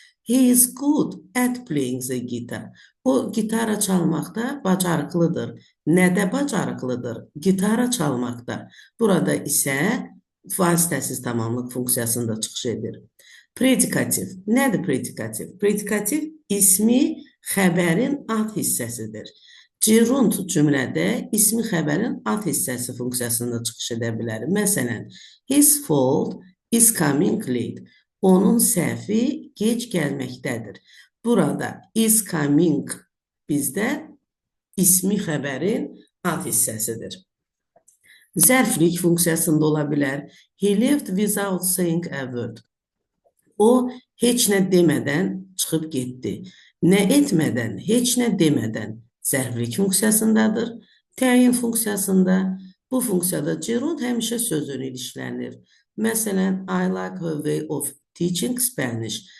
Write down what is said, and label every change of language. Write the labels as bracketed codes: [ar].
[en] He is good at playing the guitar. [az] O gitara çalmaqda bacarıqlıdır. Nədə bacarıqlıdır? Gitara çalmaqda. Burada isə vasitəsiz tamamlıq funksiyasında çıxış edir. Predikativ. Nədir predikativ? Predikativ ismi xəbərin ad hissəsidir. Gerund cümlədə ismi xəbərin ad hissəsi funksiyasında çıxış edə bilər. Məsələn, [en] his fault is coming late. [az] Onun səhvi gec gəlməkdədir. Burada is coming bizdə ismi xəbərin ad hissəsidir. Zərflik funksiyasında ola bilər. [en] He left without saying a word. [az] O, heç nə demədən çıxıb getdi. Nə etmədən, heç nə demədən zərflik funksiyasındadır. Təyin funksiyasında, bu funksiyada gerund həmişə sözün ilişlənir. Məsələn, [en] I like her way of teaching Spanish.